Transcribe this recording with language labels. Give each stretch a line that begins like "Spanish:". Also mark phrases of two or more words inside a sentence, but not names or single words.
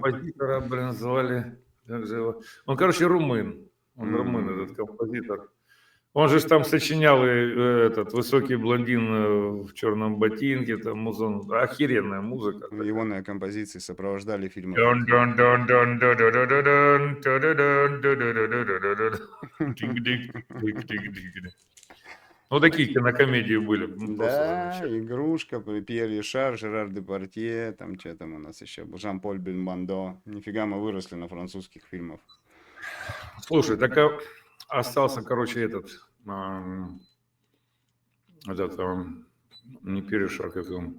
Russian: композитора, блин, звали, как же его? Он, короче, румын. Он румын, этот М. композитор. Он же ж там сочинял и этот высокий блондин в черном ботинке, там музон, охеренная музыка такая. Егоные композиции сопровождали фильмы Дон такие. дон дон дон дон дон дон. Тик-дик-тик-тик-тик-тик. Ну, такие кинокомедии были, ну, просто Да, замечательно. игрушка, Пьер Ришар, Жерар Депардье, там что там у нас еще был, Жан-Поль Бельмондо. Нифига мы выросли на французских фильмах. Слушай, так остался, короче, этот Не Перешар, как он.